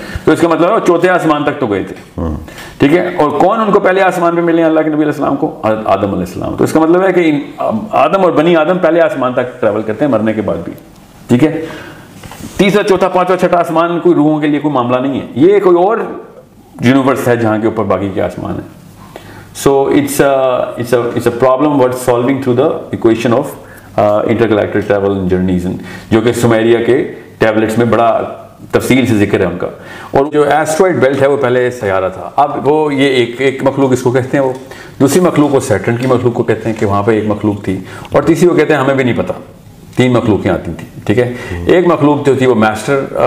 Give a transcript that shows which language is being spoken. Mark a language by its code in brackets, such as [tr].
[ur] تو اس کا مطلب ہے وہ چوتھے آسمان تک تو گئے تھے. ٹھیک ہے, اور کون ان کو پہلے آسمان پہ ملے ہیں اللہ کے نبی علیہ السلام کو؟ حضرت آدم علیہ السلام. تو اس کا مطلب ہے کہ آدم اور بنی آدم پہلے آسمان تک ٹریول کرتے ہیں مرنے کے بعد بھی. ٹھیک ہے, تیسرا چوتھا پانچواں چھٹا آسمان کوئی روحوں کے لیے کوئی معاملہ نہیں ہے, یہ کوئی اور یونیورس ہے جہاں کے اوپر باقی کے آسمان ہیں. [en] So it's a problem worth solving through the equation of intergalactic travel and journeys, [ur] جو کہ سمیریا کے ٹیبلٹس میں بڑا تفصیل سے ذکر ہے ان کا. اور جو ایسٹرائڈ بیلٹ ہے وہ پہلے سیارہ تھا. اب وہ یہ ایک مخلوق اس کو کہتے ہیں, وہ دوسری مخلوق کو سیٹرن کی مخلوق کو کہتے ہیں کہ وہاں پہ ایک مخلوق تھی, اور تیسری کو کہتے ہیں ہمیں بھی نہیں پتہ, 3 مخلوقیں آتی تھیں. ٹھیک ہے, ایک مخلوق جو تھی وہ میسٹر